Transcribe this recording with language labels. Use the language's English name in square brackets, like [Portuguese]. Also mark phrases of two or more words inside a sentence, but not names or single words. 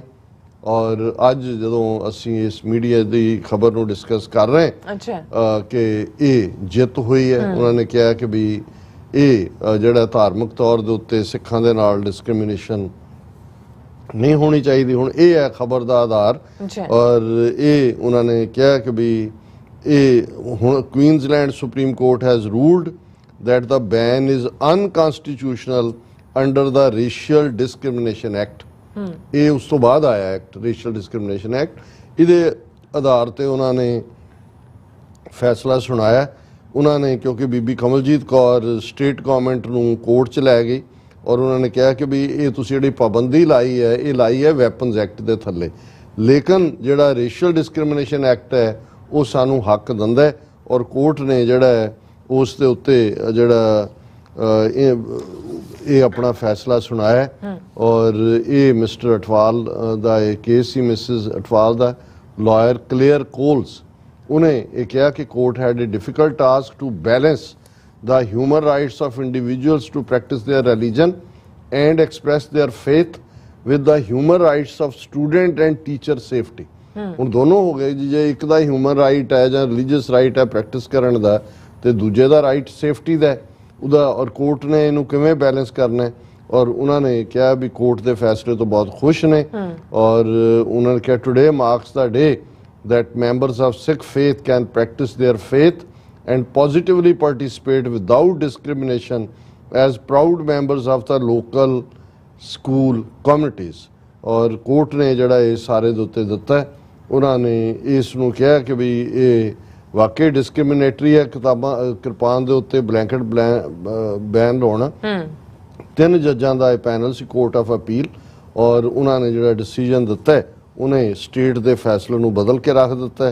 [Punjabi] ਔਰ ਅੱਜ ਜਦੋਂ ਅਸੀਂ ਇਸ ਮੀਡੀਆ ਦੀ ਖਬਰ ਨੂੰ ਡਿਸਕਸ ਕਰ ਰਹੇ ਕਿ ਇਹ ਜਿੱਤ ਹੋਈ ਹੈ, ਉਹਨਾਂ ਨੇ ਕਿਹਾ ਕਿ ਵੀ ਇਹ ਜਿਹੜਾ ਧਾਰਮਿਕ ਤੌਰ ਦੇ ਉੱਤੇ ਸਿੱਖਾਂ ਦੇ ਨਾਲ ਡਿਸਕ੍ਰਿਮੀਨੇਸ਼ਨ ਨਹੀਂ ਹੋਣੀ ਚਾਹੀਦੀ। ਹੁਣ ਇਹ ਹੈ ਖਬਰ ਦਾ ਆਧਾਰ ਔਰ ਇਹ ਉਹਨਾਂ ਨੇ ਕਿਹਾ ਕਿ ਵੀ ਇਹ ਹੁਣ [English] Queensland Supreme Court has ruled that the ban is unconstitutional under the Racial Discrimination Act। [Punjabi] ਇਹ ਉਸ ਤੋਂ ਬਾਅਦ ਆਇਆ ਐਕਟ, ਰੇਸ਼ੀਅਲ ਡਿਸਕ੍ਰਿਮੀਨੇਸ਼ਨ ਐਕਟ। ਇਹਦੇ ਆਧਾਰ ਤੇ ਉਹਨਾਂ ਨੇ ਫੈਸਲਾ ਸੁਣਾਇਆ। ਉਹਨਾਂ ਨੇ ਕਿਉਂਕਿ ਬੀਬੀ ਕਮਲਜੀਤ ਕੌਰ [English] state government [Punjabi] ਨੂੰ ਕੋਰਟ 'ਚ ਲੈ ਗਈ ਔਰ ਉਹਨਾਂ ਨੇ ਕਿਹਾ ਕਿ ਵੀ ਇਹ ਤੁਸੀਂ ਜਿਹੜੀ ਪਾਬੰਦੀ ਲਾਈ ਹੈ ਇਹ ਲਾਈ ਹੈ ਵੈਪਨਸ ਐਕਟ ਦੇ ਥੱਲੇ, ਲੇਕਿਨ ਜਿਹੜਾ ਰੇਸ਼ੀਅਲ ਡਿਸਕ੍ਰਿਮੀਨੇਸ਼ਨ ਐਕਟ ਹੈ ਉਹ ਸਾਨੂੰ ਹੱਕ ਦਿੰਦਾ ਹੈ ਔਰ ਕੋਰਟ ਨੇ ਜਿਹੜਾ ਹੈ ਉਸ ਦੇ ਉੱਤੇ ਜਿਹੜਾ ਇਹ ਆਪਣਾ ਫੈਸਲਾ ਸੁਣਾਇਆ। ਔਰ ਇਹ ਮਿਸਟਰ ਅਟਵਾਲ ਦਾ ਇਹ ਕੇਸ ਸੀ, ਮਿਸਿਸ ਅਟਵਾਲ ਦਾ ਲਾਇਰ ਕਲੀਅਰ ਕੋਲਸ, ਉਹਨੇ ਇਹ ਕਿਹਾ ਕਿ [English] court had a difficult task to balance the human rights of individuals to practice their religion and express their faith with the human rights of student and teacher safety। [Punjabi] ਹੁਣ ਦੋਨੋਂ ਹੋ ਗਏ ਜੀ, ਜੇ ਇੱਕ ਦਾ [English] human right [Punjabi] ਹੈ ਜਾਂ [English] religious right [Punjabi] ਹੈ ਪ੍ਰੈਕਟਿਸ ਕਰਨ ਦਾ ਤੇ ਦੂਜੇ ਦਾ ਰਾਈਟ ਸੇਫਟੀ ਦਾ ਉਹਦਾ, ਔਰ ਕੋਰਟ ਨੇ ਇਹਨੂੰ ਕਿਵੇਂ ਬੈਲੈਂਸ ਕਰਨਾ ਹੈ। ਔਰ ਉਹਨਾਂ ਨੇ ਕਿਹਾ ਵੀ ਕੋਰਟ ਦੇ ਫੈਸਲੇ ਤੋਂ ਬਹੁਤ ਖੁਸ਼ ਨੇ ਔਰ ਉਹਨਾਂ ਨੇ ਕਿਹਾ [English] today marks the day that members of Sikh faith can practice their faith and positively participate without discrimination as proud members of the local school communities। [Punjabi] ਔਰ ਕੋਰਟ ਨੇ ਜਿਹੜਾ ਇਹ ਸਾਰੇ ਦੇ ਉੱਤੇ ਦਿੱਤਾ, ਉਹਨਾਂ ਨੇ ਇਸ ਨੂੰ ਕਿਹਾ ਕਿ ਵੀ ਇਹ ਵਾਕਈ ਡਿਸਕ੍ਰਿਮੀਨੇਟਰੀ ਹੈ। ਕਿਰਪਾਨ ਦੇ ਉੱਤੇ [English] blanket ban [Punjabi] ਲਾਉਣਾ। 3 ਜੱਜਾਂ ਦਾ ਇਹ ਪੈਨਲ ਸੀ ਕੋਰਟ ਆਫ ਅਪੀਲ ਔਰ ਉਹਨਾਂ ਨੇ ਜਿਹੜਾ ਡਿਸੀਜਨ ਦਿੱਤਾ ਉਹਨੇ ਸਟੇਟ ਦੇ ਫੈਸਲੇ ਨੂੰ ਬਦਲ ਕੇ ਰੱਖ ਦਿੱਤਾ।